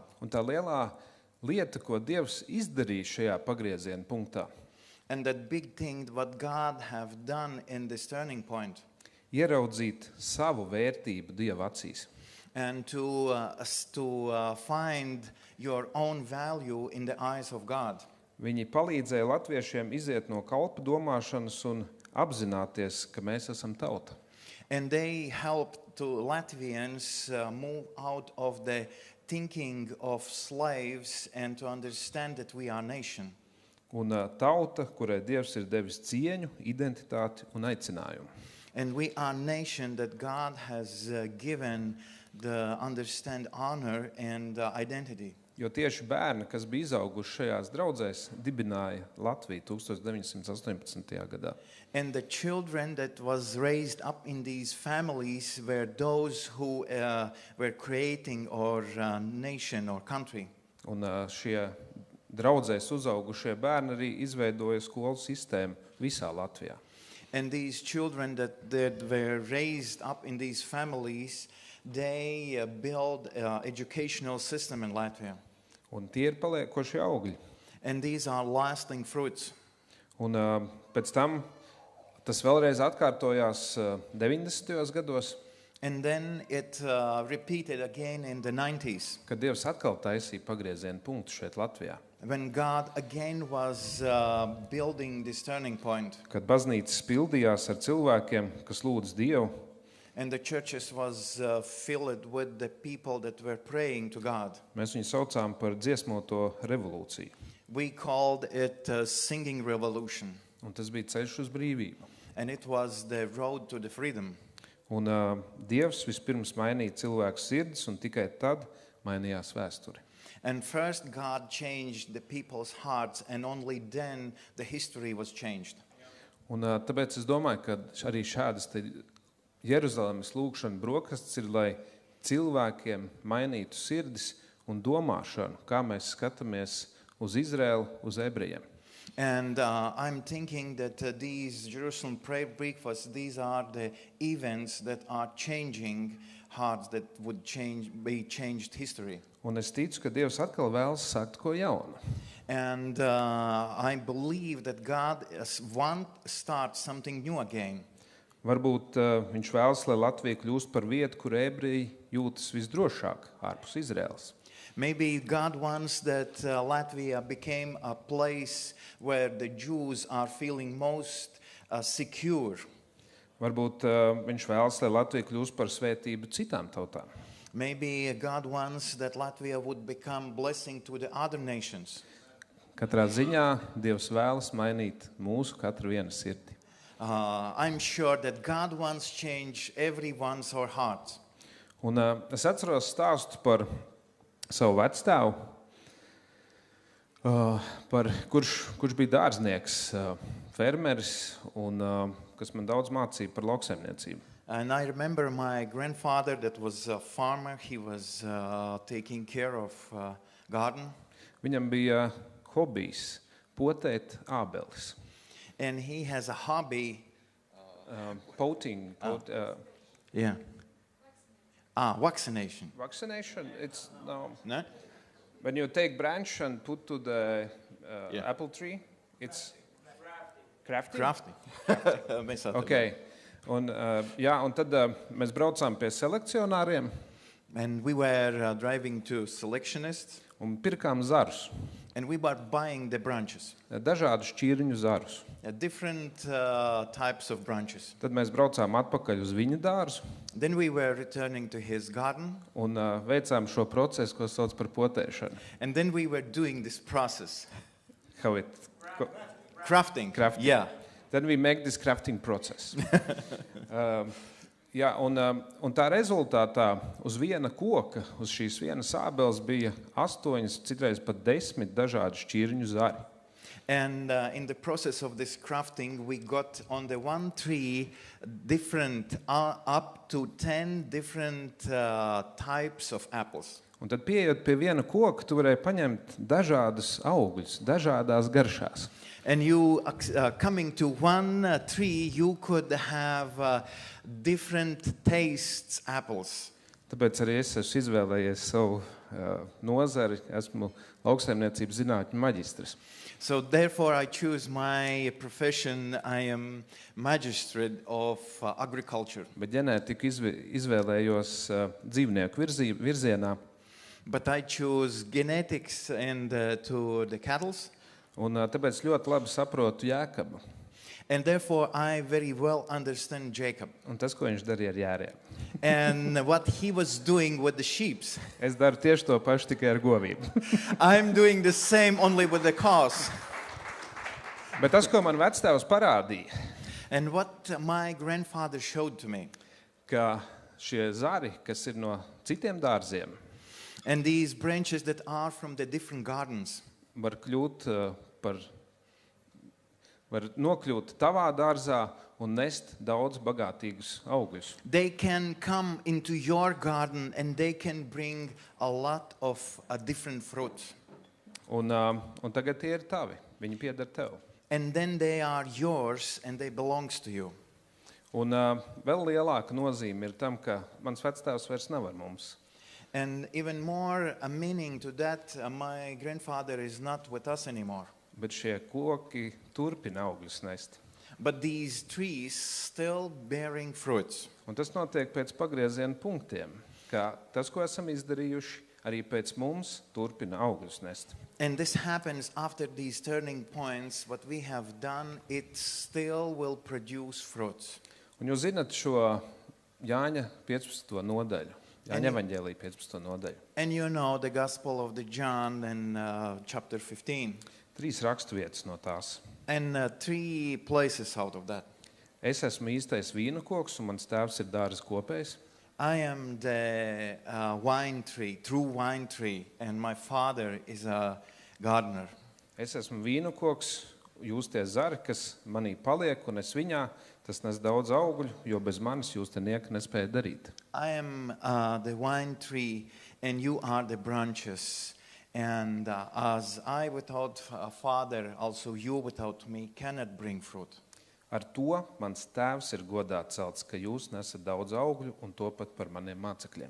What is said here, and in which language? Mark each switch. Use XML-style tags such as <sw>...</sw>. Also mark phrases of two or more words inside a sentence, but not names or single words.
<lv>Un tā lielā lieta, ko Dievs izdarīja šajā pagrieziena punktā,</lv> <en>And that big thing what God have done in this turning point.</en> <lv>ieraudzīt savu vērtību Dieva acīs.</lv> <en>And to find your own value in the eyes of God.</en> <lv>Viņi palīdzēja latviešiem iziet no kalpu domāšanas un apzināties, ka mēs esam tauta.</lv> <en>And they helped to Latvians move out of the thinking of slaves and to understand that we are a nation.</en> <lv>Un tauta, kurai Dievs ir devis cieņu, identitāti un aicinājumu.</lv> <en>And we are a nation that God has given the understand honor and identity.</en> <lv>Jo tieši bērni, kas bija izauguši šajās draudzēs, dibināja Latviju 1918. gadā.</lv> <en>And the children that was raised up in these families were those who were creating our nation or country.</en> <lv>Un šie draudzēs uzaugušie bērni arī izveidoja skolu sistēmu visā Latvijā.</lv> <en>And these children that were raised up in these families, they build an educational system in Latvia.</en> <lv>Un tie ir paliekošie augļi.</lv> <en>And these are lasting fruits.</en> <lv>Un pēc tam tas vēlreiz atkārtojās 90. gados,</lv> <en>And then it repeated again in the 90s,</en> <lv>kad Dievs atkal taisīja pagrieziena punktu šeit Latvijā.</lv> <en>when God again was building this turning point.</en> <lv>Kad baznīcas pildījās ar cilvēkiem, kas lūdz Dievu,</lv> <en>And the churches was filled with the people that were praying to God.</en> <lv>mēs viņu saucām par dziesmoto revolūciju.</lv> <en>We called it a singing revolution.</en> <lv>Un tas bija ceļš uz brīvību.</lv> <en>And it was the road to the freedom.</en> <lv>Un Dievs vispirms mainīja cilvēku sirdis, un tikai tad mainījās vēsture.</lv> <en>And first God changed the people's hearts, and only then the history was changed.</en> <lv>Un tāpēc es domāju, ka arī šādas Jeruzalemes lūgšana brokastis ir, lai cilvēkiem mainītu sirdis un domāšanu, kā mēs skatāmies uz Izraēlu, uz ebrejiem.</lv> <en>And I'm thinking that these Jerusalem prayer breakfasts, these are the events that are changing hearts, that would be changed history.</en> <lv>Un es ticu, ka Dievs atkal vēlas sākt ko jaunu.</lv> <en>And I believe that God wants to start something new again.</en> <lv>Varbūt viņš vēlas, lai Latvija kļūst par vietu, kur ebreji jūtas visdrošāk ārpus Izraēlas.</lv> <en>Maybe God wants that Latvia became a place where the Jews are feeling most secure.</en> <lv>Varbūt viņš vēlas, lai Latvija kļūst par svētību citām tautām.</lv> <en>Maybe God wants that Latvia would become blessing to the other nations.</en> <lv>Katrā ziņā Dievs vēlas mainīt mūsu katru vienu sirdi.</lv> <en>I'm sure that God wants to change everyone's our hearts.</en> <lv>Un es atceros stāstu par savu vecstāvu, kurš bija dārznieks, fermeris, un kas man daudz mācīja par lauksaimniecību.</lv> <en>And I remember my grandfather that was a farmer. He was taking care of garden.</en> <lv>Viņam bija hobijs potēt ābeles.</lv> <en>and he has a hobby. Potting. Yeah. Vaccination. Vaccination. It's no. No? When you take branch and put to the Yeah. apple tree, it's crafting. Crafty.</en> <lv>Mēs atradām.</lv> <en>Okay.</en> <lv>Un, jā, un tad mēs braucām pie selekcionāriem</lv> <en>And we were driving to selectionists,</en> <lv>un pirkām zarus,</lv> <en>and we were buying the branches,</en> <lv>dažādus šķirņu zarus.</lv> <en>different types of branches.</en> <lv>Tad mēs braucām atpakaļ uz viņa dārzu</lv> <en>Then we were returning to his garden,</en> <lv>un veicām šo procesu, ko sauc par potēšanu.</lv> <en>and then we were doing this process. How it, Crafting. Crafting. Yeah. then we make this crafting process.</en> <lv>Jā, un tā rezultātā uz viena koka, uz šīs vienas ābeles bija 8, citreiz pat 10 dažādi šķirņu zari.</lv> <en>And in the process of this crafting, we got on the one tree different, up to 10 different types of apples.</en> <lv>Un tad, pieejot pie viena koka, tu varēji paņemt dažādas augļus, dažādās garšās.</lv> <en>And you, coming to one tree, you could have different tastes apples.</en> <lv>Tāpēc arī es esmu izvēlējies savu nozari, esmu lauksaimniecības zinātņu maģistrs.</lv> <en>So therefore I choose my profession. I am magistrate of agriculture.</en> <lv>Bet ģenētiku izvēlējos dzīvnieku virzienā.</lv> <en>But I choose genetics and to the cattle.</en> <lv>Un tāpēc ļoti labi saprotu Jēkabu.</lv> <en>And therefore I very well understand Jacob.</en> <lv>Un tas, ko viņš darīja ar jēriem.</lv> <en>And what he was doing with the sheep.</en> <lv>Es daru tieši to pašu, tikai ar govīm.</lv> <en>I'm doing the same only with the cows.</en> <lv>Bet tas, ko man vectēvs parādīja,</lv> <en>And what my grandfather showed to me.</en> <lv>ka šie zari, kas ir no citiem dārziem,</lv> <en>And these branches that are from the different gardens.</en> <lv>var nokļūt tavā dārzā un nest daudz bagātīgus augļus.</lv> <en>They can come into your garden and they can bring a lot of different fruits.</en> <lv>Un tagad tie ir tavi. Viņi pieder tev.</lv> <en>And then they are yours and they belongs to you.</en> <lv>Un vēl lielāka nozīme ir tam, ka mans vectēvs vairs nav ar mums.</lv> <en>And even more a meaning to that, my grandfather is not with us anymore.</en> <lv>Bet šie koki turpina augļus nest.</lv> <en>But these trees still bearing fruits.</en> <lv>Un tas notiek pēc pagrieziena punktiem, ka tas, ko esam izdarījuši, arī pēc mums turpina augļus nest.</lv> <en>And this happens after these turning points. What we have done, it still will produce fruits.</en> <lv>Un jūs zinat šo Jāņa 15. nodaļu, Jāņa evaņģēlija 15. nodaļu.</lv> <en>And you know the Gospel of the John in chapter 15.</en> <lv>3 raksturvietas no tās.</lv> <en>And 3 places out of that.</en> <lv>Es esmu īstais vīnu koks, un mans tēvs ir dārza kopējs.</lv> <en>I am the wine tree, true wine tree, and my father is a gardener.</en> <lv>Es esmu vīnu koks, jūs tie zari, kas manī paliek, un es viņā, tas nes daudz augļu, jo bez manis jūs te nieka nespēja darīt.</lv> <en>I am the wine tree, and you are the branches. And as I without a father, also you without me cannot bring fruit.</en> <lv>Ar to mans tēvs ir godā celts, ka jūs nesat daudz augļu un to pat par maniem mācekļiem.</lv>